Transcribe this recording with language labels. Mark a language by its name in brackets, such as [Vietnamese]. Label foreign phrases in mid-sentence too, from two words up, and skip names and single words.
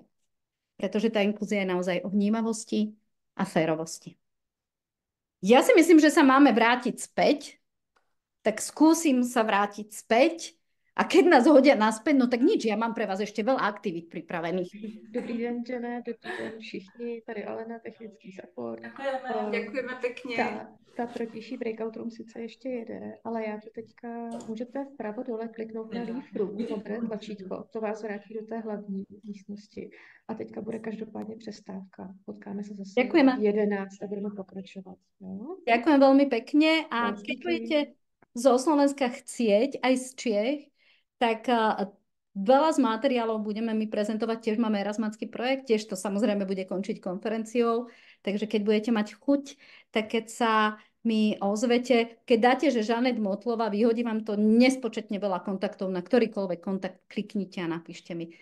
[Slovak] Pretože tá inklúzia je naozaj o vnímavosti a férovosti. Ja si myslím, že sa máme vrátiť späť, tak skúsim sa vrátiť späť a keď nás hodia naspäť, no tak nič, ja mám pre vás ešte veľa aktivít pripravených. [Czech] Dobrý den, Jané, dobrý den všichni, tady Alena, technický support. [Slovak] Ďakujeme pekne. [Czech] Ta protější breakout room sice ještě jede, ale já tu teďka, můžete vpravo dole kliknout na [English] Leave Room, [Czech] modré tlačítko, to vás vrátí do té hlavní místnosti. A teďka bude každopádně přestávka. Potkáme se zase v 11 a budeme pokračovat. Jo? [Slovak] Ďakujem veľmi pekne a keď budete zo Slovenska chcieť, aj z Čiech, tak veľa z materiálov budeme my prezentovať, tiež máme Erasmácky projekt, tiež to samozrejme bude končiť konferenciou, takže keď budete mať chuť, tak keď sa mi ozvete, keď dáte, že Žanet Motlová, vyhodí vám to nespočetne veľa kontaktov, na ktorýkoľvek kontakt kliknite a napíšte mi.